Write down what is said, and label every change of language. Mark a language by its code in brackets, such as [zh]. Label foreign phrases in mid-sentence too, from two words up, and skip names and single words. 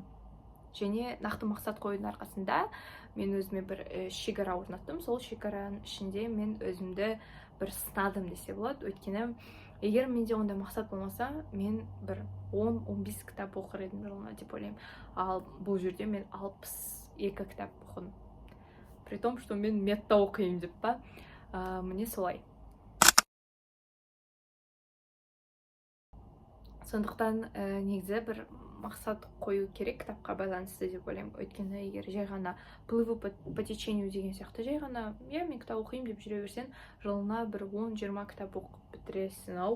[kk] Және нақты мақсат қоюдың арқасында мен өзіме бір шекара орнаттым. Сол шекараның ішінде мен өзімді бір сынадым десе болады. Өйткені егер менде ондай мақсат болмаса, мен бір 10-15 кітап оқыр едім жылына деп ойлаймын. Ал бұл жерде мен 62 кітап оқыдым. [ru] При том, что [kk] мен метта оқимын деп па. Міне солай. Сондықтан негізі бір мақсат қою керек кітапқа байланысты деп ойлаймын. Өйткені егер жай ғана [ru] плыву по течению [kk] деген сияқты жай ғана мен кітап оқимын деп жүре берсең, жылына бір 10-20 кітап оқып бітіресің ау.